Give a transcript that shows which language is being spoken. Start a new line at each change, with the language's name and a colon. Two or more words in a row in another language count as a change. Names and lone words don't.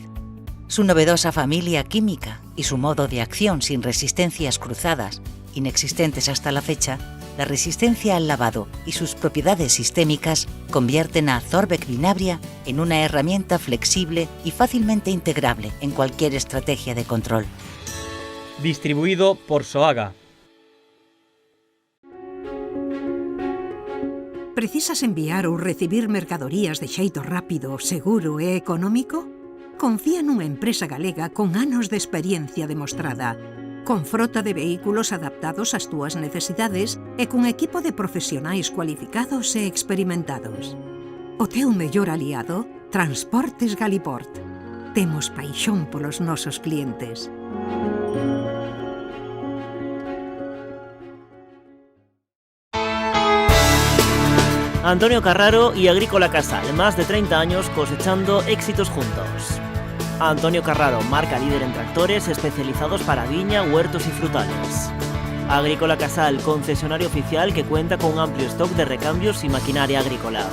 Spanish: Su novedosa familia química y su modo de acción sin resistencias cruzadas, inexistentes hasta la fecha, la resistencia al lavado y sus propiedades sistémicas convierten a Zorvec Vinabria en una herramienta flexible y fácilmente integrable en cualquier estrategia de control. Distribuido por Soaga.
Galician: Precisas enviar ou recibir mercadorías de xeito rápido, seguro e económico? Confía nunha empresa galega con anos de experiencia demostrada, con frota de vehículos adaptados ás túas necesidades e cun equipo de profesionais cualificados e experimentados. O teu mellor aliado, Transportes Galiport. Temos paixón polos nosos clientes.
Spanish: Antonio Carraro y Agrícola Casal, más de 30 años cosechando éxitos juntos. Antonio Carraro, marca líder en tractores especializados para viña, huertos y frutales. Agrícola Casal, concesionario oficial que cuenta con un amplio stock de recambios y maquinaria agrícola.